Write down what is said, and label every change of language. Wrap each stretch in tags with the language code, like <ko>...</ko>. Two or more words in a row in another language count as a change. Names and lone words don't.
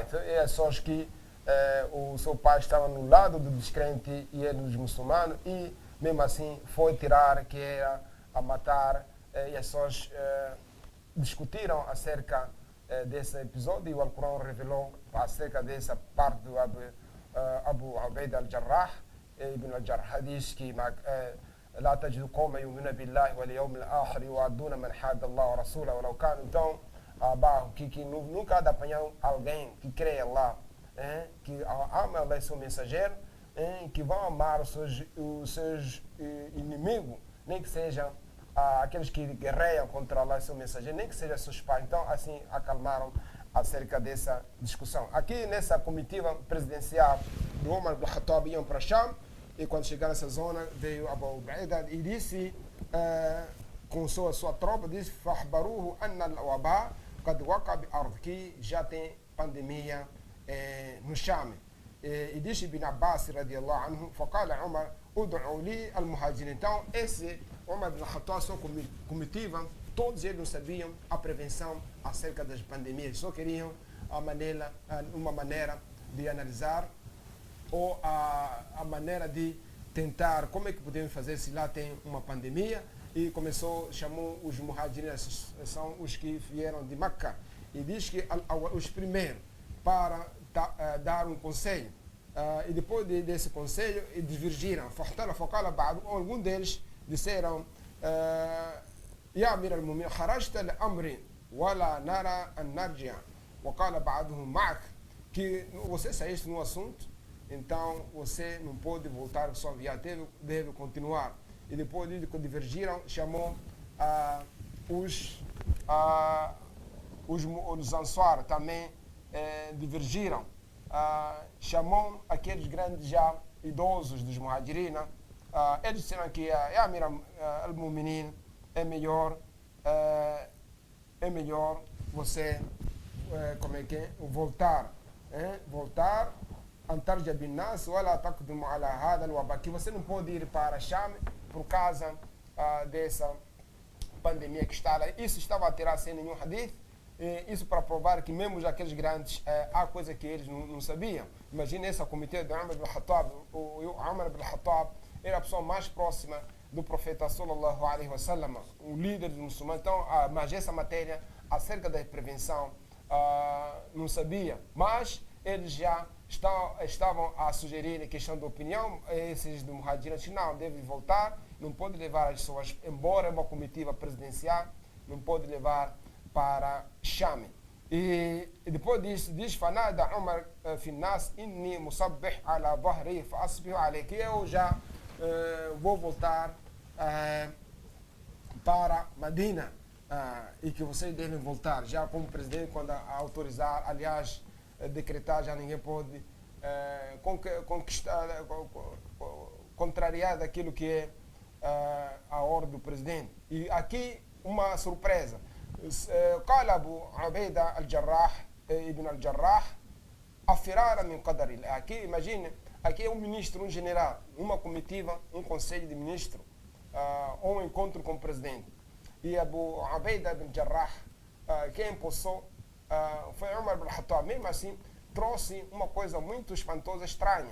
<pt>É só que o seu pai estava no lado do descrente e ele dos muçulmanos, e mesmo assim foi tirar, que era a matar, e as pessoas discutiram acerca desse episódio, e o Alcorão revelou acerca dessa parte do Abu Ubaida al-Jarrah. Ibn al-Jarrah diz que</pt> <ar>لا تجد قوما يؤمنون بالله واليوم الآخر يوادون من حاد الله ورسوله ولو كانوا.</ar> <pt>Então, que nunca há de apanhar alguém que crê em Allah, que ama Allah e seu mensageiro, que vão amar os seus inimigos, nem que sejam aqueles que guerreiam contra Allah e seu mensageiro, nem que sejam seus pais. Então, assim, acalmaram acerca dessa discussão. Aqui, nessa comitiva presidencial do Umar ibn al-Khattab, iam para Sham, e quando chegaram nessa zona, veio Abu Ubaida e disse, com a sua tropa, disse,</pt> <ar>فَأَخْبَرُوهُ أَنَّ الْوَبَاءَ قَدْ وَقَعَ بِالْأَرْضِ,</ar> <pt>que já tem pandemia no Sham. E disse</pt> <ar>Ibn Abbas, رضي الله عنه, فَقَالَ عُمَرْ أُدْعُوا لِي الْمُهَاجِرِينَ.</ar> <pt>Então, esse Umar ibn al-Khattab, sua comitiva, todos eles não sabiam a prevenção acerca das pandemias, só queriam uma maneira de analisar, ou a maneira de tentar como é que podemos fazer se lá tem uma pandemia. E chamou os muhajirin, são os que vieram de Meca, e diz que os primeiros para dar um conselho, e depois desse conselho divergiram. Alguns deles disseram,</pt> <ar>يا أمير المؤمنين خرجت لأمر ولا نرى أن نرجع, وقال بعضهم معك,</ar> <pt>que você saíste no assunto, então você não pode voltar, sua viagem deve continuar. E depois de que divergiram, chamou os Ansar também divergiram. Chamou aqueles grandes já idosos dos Muhajirina. Eles disseram que a</pt> <ar>أمير المؤمنين</ar> <pt>é melhor você voltar. Voltar.</pt> <ar>أن ترجع بالناس ولا تقدم على هذا الوباء,</ar> <pt>que você não pode ir para Sham por causa dessa pandemia que está lá. Isso estava a tirar sem nenhum hadith, isso para provar que mesmo aqueles grandes, há coisa que eles não sabiam. Imagina essa comitê de Umar ibn al-Khattab. O Umar ibn al-Khattab era a pessoa mais próxima do profeta</pt> <ar>صلى الله عليه وسلم,</ar> <pt>o líder dos muçulmanos. Então, mas essa matéria acerca da prevenção não sabia, mas eles já estavam a sugerir a questão de opinião, esses do Muhajirin, não, deve voltar, não pode levar as pessoas, embora é uma comitiva presidencial, não pode levar para Sham. E depois diz</pt> <ar>فنادى عمر في الناس إني مصبح على ظهر فأصبحوا عليه,</ar> <pt>que eu já vou voltar para Medina e que vocês devem voltar, já como presidente, quando autorizar, aliás, decretar, já ninguém pode conquistar, contrariar daquilo que é a ordem do presidente. E aqui uma surpresa.</pt> <ar>قال أبو عبيدة الجراح ابن الجراح أفرارا من قدر الله.</ar> <pt>Aqui, imagine, aqui é um ministro, um general, uma comitiva, um conselho de ministro, um encontro com o presidente. E Abu Ubaida ibn Jarrah, quem impulsou foi Umar ibn Khattab. Mesmo assim, trouxe uma coisa muito espantosa, estranha.</pt>